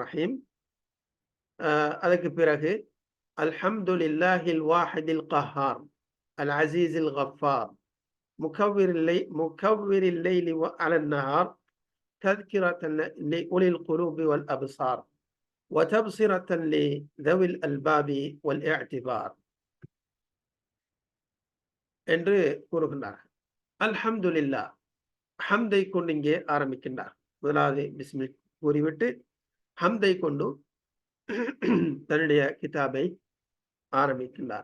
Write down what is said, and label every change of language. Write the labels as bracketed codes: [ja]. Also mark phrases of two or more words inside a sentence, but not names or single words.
[ar] ரஹீம், [ta] அதற்கு பிறகு [ar] الحمد لله الواحد القهار العزيز الغفار مكور الليل على النهار تذكرة لأولي القلوب والأبصار وتبصرة لذوي الألباب والاعتبار [ta] என்று கூறுகின்றார்கள். அல்ஹம்துலில்லாஹ், ஹம்தை கொண்டு இங்கே ஆரம்பிக்கின்றார். முதலாவது பிஸ்மில் கூறிவிட்டு ஹம்தை கொண்டு தன்னுடைய கிதாபை ஆரம்பிக்கின்றார்.